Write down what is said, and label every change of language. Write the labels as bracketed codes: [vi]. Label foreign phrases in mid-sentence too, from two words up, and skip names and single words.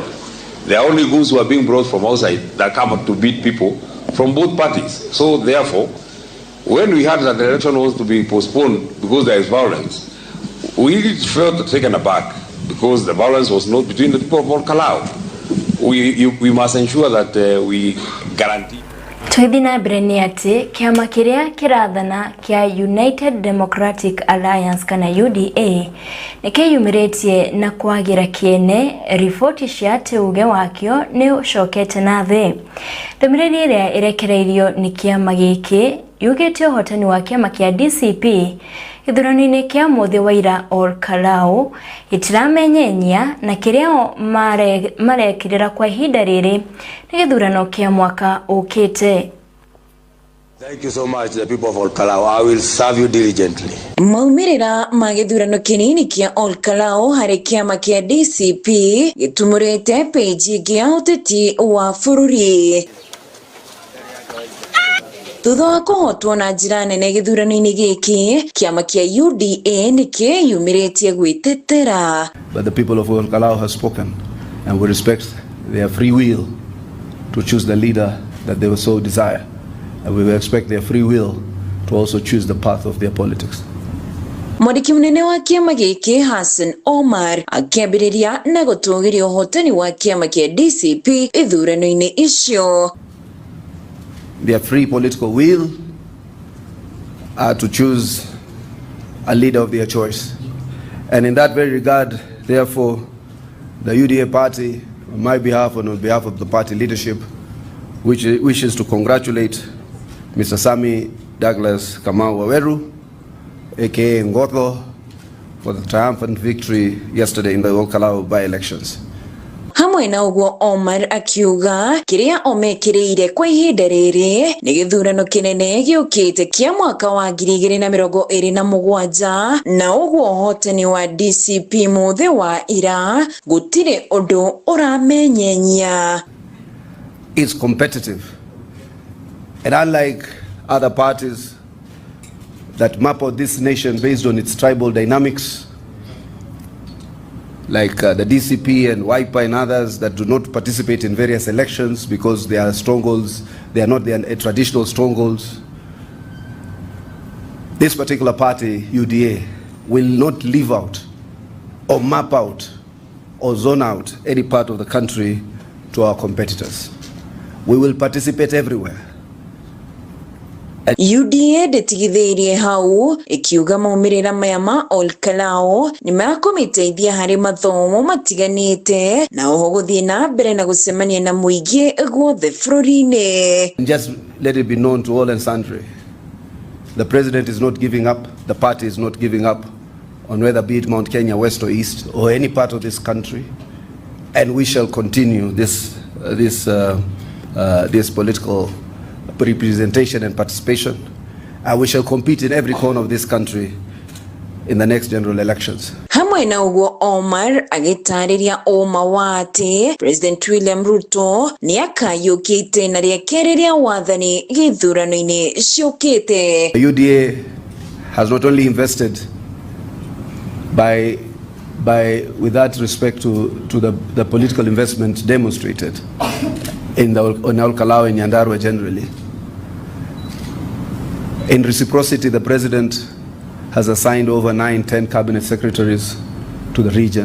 [en] There are only goons who are being brought from outside that come up to beat people from both parties. So therefore, when we heard that the election was to be postponed because there is violence, we felt taken aback because the violence was not between the people of Olkalau. We must ensure that we guarantee. [ki] Twithi na mbere nĩ atĩ kĩama kĩrĩa kĩrathana kĩa United Democratic Alliance kana UDA nĩ kĩyumĩrĩtie na kwagĩra kĩene riboti cia atĩ uge wakĩo nĩ ũcokete na thĩ. Ndũmĩrĩri ĩrĩa ĩrekereirio nĩ kĩama gĩkĩ yugĩte ũhotani wa kĩama kĩa DCP gĩthurano-inĩ kĩa mũthĩ wa ira Olkalau gĩtiramenyenya na kĩrĩa marekĩrĩra kwa ihinda rĩrĩ nĩ gĩthurano kĩa mwaka ũkĩte. [en] Thank you so much, the people of Olkalau. I will serve you diligently. [ki] Maumirira ma gĩthurano kĩnini kĩa Olkalau harĩ kĩama kĩa DCP gĩtumũrĩte peji ya ũteti wa bũrũri. Thutha wa kũhotwo na njĩra nene gĩthurano-inĩ gĩkĩ, kĩama kĩa UDA nĩkĩyumĩrĩtie gwĩtetera. [en] But the people of Olkalau have spoken, and we respect their free will to choose the leader that they so desire. And we will expect their free will to also choose the path of their politics. [ki] Mwandĩki mũnene wa kĩama gĩkĩ Hassan Omar akĩambĩrĩria na gũtũgĩria ũhotani wa kĩama kĩa DCP ithurano-inĩ icio. [en] Their free political will to choose a leader of their choice. And in that very regard, therefore, the UDA party, on my behalf and on behalf of the party leadership, which wishes to congratulate Mr. Sami Douglas Kamau Waweru, aka Ngotho, for the triumphant victory yesterday in the Olkalau by-elections. [ki] Hamwe na ũguo Omar akiuga kĩrĩa omekĩrĩire kwa ihinda rĩrĩ nĩ gĩthurano kĩnene gĩũkĩte kĩa mwaka wa 2027 na ũguo ũhotani wa DCP mũthĩ wa ira gũtirĩ ũndũ ũramenyenya. [en] It's competitive, and unlike other parties that map out this nation based on its tribal dynamics, like the DCP and WIPA and others that do not participate in various elections because they are strongholds, they are not traditional strongholds. This particular party, UDA, will not leave out or map out or zone out any part of the country to our competitors. We will participate everywhere. [ki] UDA ndĩtigithĩirie hau ikiuga maumĩrĩra maya ma Olkalau nĩmakũmĩteithia harĩ mathomo matiganĩte na oho gũthiĩ na mbere na gũcemania na mũingĩ guothe bũrũri-inĩ. [en] Just let it be known to all and sundry, the president is not giving up, the party is not giving up on whether be it Mount Kenya West or East or any part of this country, and we shall continue this political representation and participation, and we shall compete in every corner of this country in the next general elections. [ki] Hamwe na ũguo Omar agĩtarĩria ũma wa atĩ President William Ruto nĩakayũkĩte na rĩake rĩrĩa wathani gĩthurano-inĩ ciũkĩte. [en] The UDA has not only invested with that respect to the political investment demonstrated in Olkalau and Nyandarua generally. In reciprocity, the president has assigned over 9-10 cabinet secretaries to the region.